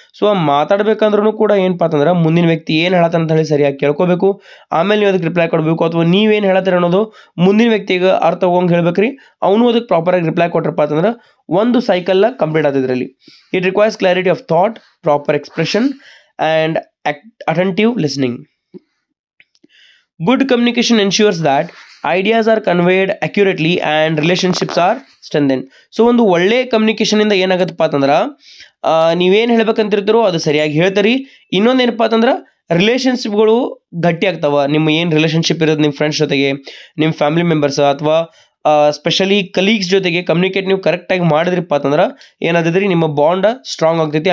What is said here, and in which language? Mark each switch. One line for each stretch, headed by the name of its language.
Kannada: So ಮಾತಾಡ್ಬೇಕಂದ್ರೂ ಕೂಡ ಏನಪ್ಪ ಅಂತಂದ್ರೆ ಮುಂದಿನ ವ್ಯಕ್ತಿ ಏನು ಹೇಳತ್ತ ಅಂತ ಹೇಳಿ ಸರಿಯಾಗಿ ಕೇಳ್ಕೋಬೇಕು. ಆಮೇಲೆ ನೀವು ಅದಕ್ಕೆ ರಿಪ್ಲೈ ಕೊಡಬೇಕು, ಅಥವಾ ನೀವೇನು ಹೇಳತ್ತೀರ ಅನ್ನೋದು ಮುಂದಿನ ವ್ಯಕ್ತಿಗೆ ಅರ್ಥ ಹೋಗಂಗೆ ಹೇಳ್ಬೇಕ್ರಿ. ಅವನು ಅದಕ್ಕೆ ಪ್ರಾಪರಾಗಿ ರಿಪ್ಲೈ ಕೊಟ್ರಪ್ಪ ಅಂತಂದ್ರೆ ಒಂದು cycle complete ಆಗೋದ್ರಲ್ಲಿ.
English: It requires clarity of thought, proper expression and attentive listening. Good communication ensures that ideas are conveyed accurately and relationships are strengthened.
Kannada: So ಒಂದು ಒಳ್ಳೆ ಕಮ್ಯುನಿಕೇಷನಿಂದ ಏನಾಗತ್ತಪ್ಪ ಅಂತಂದ್ರೆ ನೀವೇನು ಹೇಳ್ಬೇಕಂತಿರ್ತೀರೋ ಅದು ಸರಿಯಾಗಿ ಹೇಳ್ತೀರಿ. ಇನ್ನೊಂದು ಏನಪ್ಪ ಅಂತಂದ್ರೆ ರಿಲೇಷನ್ಶಿಪ್ಗಳು ಗಟ್ಟಿ ಆಗ್ತಾವ. ನಿಮ್ಮ ಏನು ರಿಲೇಷನ್ಶಿಪ್ ಇರೋದು ನಿಮ್ಮ ಫ್ರೆಂಡ್ಸ್ ಜೊತೆಗೆ, ನಿಮ್ಮ ಫ್ಯಾಮಿಲಿ ಮೆಂಬರ್ಸ್ ಅಥವಾ ಸ್ಪೆಷಲಿ ಕಲೀಗ್ಸ್ ಜೊತೆಗೆ ಕಮ್ಯುನಿಕೇಟ್ ನೀವು ಕರೆಕ್ಟಾಗಿ ಮಾಡಿದ್ರಪ್ಪ ಅಂತಂದ್ರೆ ಏನಾದ್ರಿ ನಿಮ್ಮ ಬಾಂಡ್ ಸ್ಟ್ರಾಂಗ್ ಆಗ್ತೈತಿ.